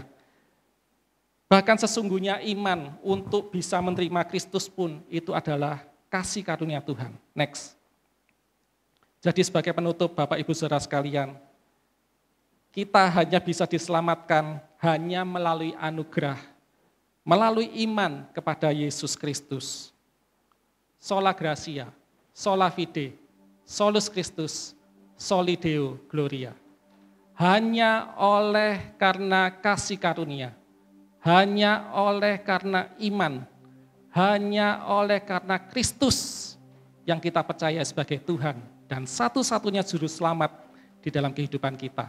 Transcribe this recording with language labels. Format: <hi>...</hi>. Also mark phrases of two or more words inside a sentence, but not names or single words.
<id>Bahkan sesungguhnya iman untuk bisa menerima Kristus pun itu adalah kasih karunia Tuhan. Next. Jadi sebagai penutup Bapak Ibu Saudara sekalian, kita hanya bisa diselamatkan hanya melalui anugerah, melalui iman kepada Yesus Kristus.</id> <la>Sola gratia, sola fide, solus Christus, soli Deo gloria.</la> <id>Hanya oleh karena kasih karunia, hanya oleh karena iman, hanya oleh karena Kristus yang kita percaya sebagai Tuhan dan satu-satunya juru selamat di dalam kehidupan kita.</id>